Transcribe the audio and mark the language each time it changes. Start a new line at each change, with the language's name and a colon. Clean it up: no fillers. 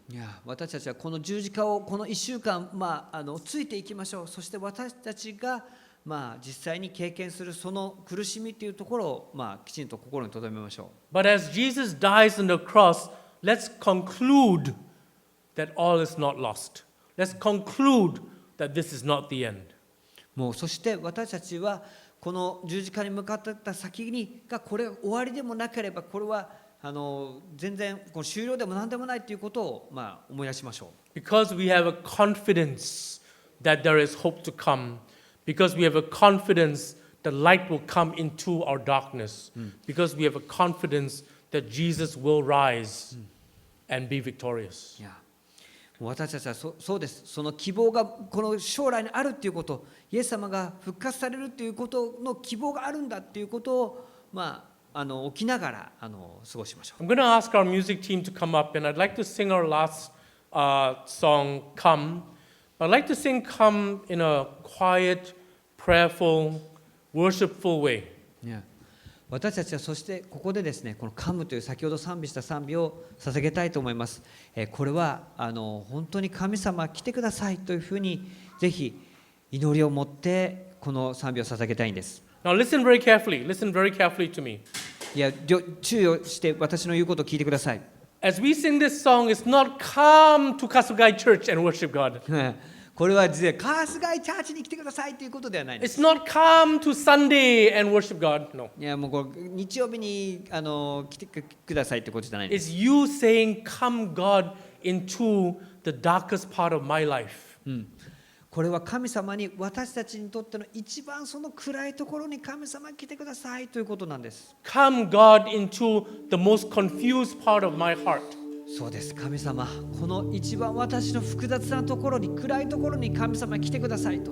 Japanese: いや、私たちはこの十字架をこの1週間、ついていきましょう。そして私たちが、実際に経験するその苦しみというところを、きちんと心に留めましょう。
English: But as Jesus dies on the cross, let's conclude that all is not lost. Let's conclude that this is not the end.
Japanese: もうそして私たちはこの十字架に向かってった先にがこれが終わりでもなければ、これは全然この終了でも何でもないということを思い出しましょう。
English: Because we have a confidence that there is hope to come. Because we have a confidence that light will come into our darkness. Because we have a confidence that Jesus will rise and be victorious.
Japanese: いや、もう私たちはそうです。その希望がこの将来にあるっていうこと、イエス様が復活されるっていうことの希望があるんだっていうことを起きながら過ごしましょう。
English: I'm going to ask our music team to come up, and I'd like to sing our last song, Come. I'd like to sing Come in a quiet, prayerful, worshipful way.
Japanese: いや、私たちはそしてここでですね、このカムという先ほど賛美した賛美を捧げたいと思います。これは本当に神様来てくださいというふうにぜひ祈りを持ってこの賛美を捧げたいんです。
English: Now listen very carefully. Listen very carefully to me.
Japanese: いや、注意をして私の言うことを聞いてください。
English: As we sing this song, it's not come to Kasugai Church and worship God.
Japanese: これは実はカースガイチャーチに来てくださいということではないんです。
English: It's not come to Sunday and worship God. No.
Japanese: いや、もうこれ日曜日に来てくださいってことじゃないんです。
English: It's you saying, Come God into the darkest part of my life.
Japanese: これは神様に私たちにとっての一番その暗いところに神様来てくださいということなんです。
English: Come God into the most confused part of my heart.
Japanese: そうです。神様、この一番私の複雑なところに、暗いところに神様来てくださいと。